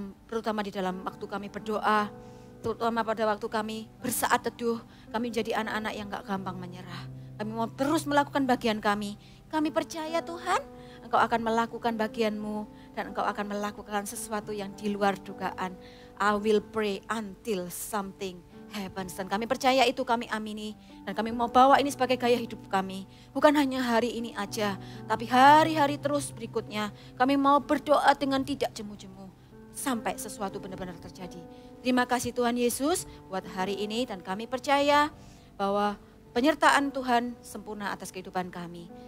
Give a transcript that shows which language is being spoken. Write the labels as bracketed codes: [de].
[id] Terutama di dalam waktu kami berdoa, terutama pada waktu kami bersaat teduh, kami menjadi anak-anak yang gak gampang menyerah. Kami mau terus melakukan bagian kami. Kami percaya Tuhan, Engkau akan melakukan bagian-Mu dan Engkau akan melakukan sesuatu yang di luar dugaan. [en] I will pray until something happens. [id] Dan kami percaya itu, kami amini. Dan kami mau bawa ini sebagai gaya hidup kami. Bukan hanya hari ini aja, tapi hari-hari terus berikutnya. Kami mau berdoa dengan tidak jemu-jemu sampai sesuatu benar-benar terjadi. Terima kasih Tuhan Yesus buat hari ini, dan kami percaya bahwa penyertaan Tuhan sempurna atas kehidupan kami.